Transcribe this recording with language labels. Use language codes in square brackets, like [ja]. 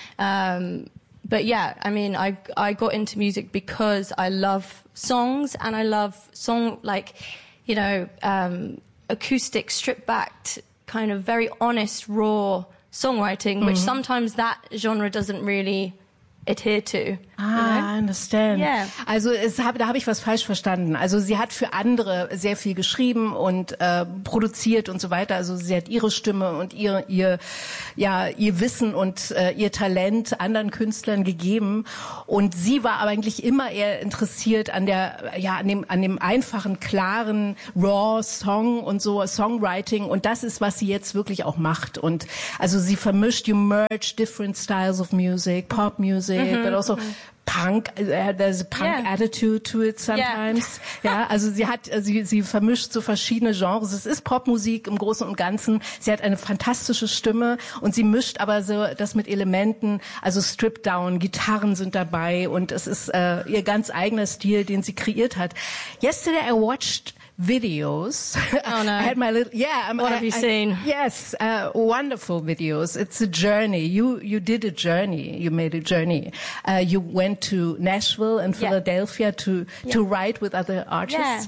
[en] But yeah, I mean, I got into music because I love songs, and I love song, like, you know, acoustic, stripped-backed, kind of very honest, raw songwriting, which sometimes that genre doesn't really adhere to. I understand. Yeah. [de] Also, da habe ich was falsch verstanden. Also, sie hat für andere sehr viel geschrieben und produziert und so weiter. Also, sie hat ihre Stimme und ihr Wissen und ihr Talent anderen Künstlern gegeben. Und sie war aber eigentlich immer eher interessiert an der, ja, an dem einfachen, klaren, raw Song und so, Songwriting. Und das ist, was sie jetzt wirklich auch macht. Und also, sie vermischt, [en] you merge different styles of music, pop music, but also, Punk, there's a punk attitude to it sometimes. Yeah. [de] Ja, also sie vermischt so verschiedene Genres. Es ist Popmusik im Großen und Ganzen. Sie hat eine fantastische Stimme und sie mischt aber so das mit Elementen, also stripped down, Gitarren sind dabei und es ist ihr ganz eigener Stil, den sie kreiert hat. [en] Yesterday I watched videos. Oh no. I had my little, yeah. What have you seen? Yes, wonderful videos. It's a journey. You did a journey. You made a journey. You went to Nashville and Philadelphia to write with other artists.